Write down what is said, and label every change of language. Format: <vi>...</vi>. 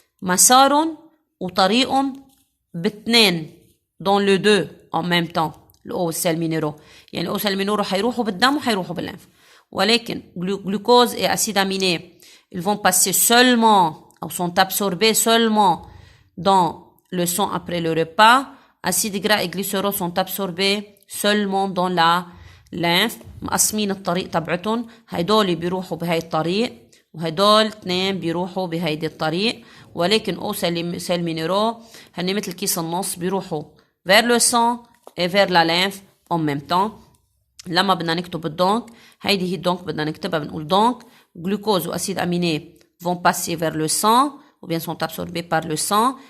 <ar>مسار وطريق باثنين</ar> <fr>dans le deux en même temps. l'eau et sels minéraux.</fr> <ar>يعني</ar> <fr>l'eau et sels minéraux</fr> <ar>حيروحوا بالدم وحيروحوا بالليمف. ولكن</ar> <fr>glucose et acides aminés, ils vont passer seulement ou sont absorbés seulement dans le sang après le repas. Acides gras et glycérol sont absorbés seulement dans la lymphe.</fr> <ar>مقسمين الطريق تبعتهم. هيدول بيروحوا بهاي الطريق وهدول اثنين بيروحوا بهيدي الطريق. ولكن او سيل مينيرو هن مثل كيس النص بيروحوا</ar> <fr>vers le sang et vers la lymphe en même temps.</fr> <ar>لما بدنا نكتب الدونك هيدي هي الدونك بدنا نكتبها بنقول دونك</ar> <fr>glucose ou acides aminés vont passer vers le sang ou bien sont absorbés par le sang.</fr>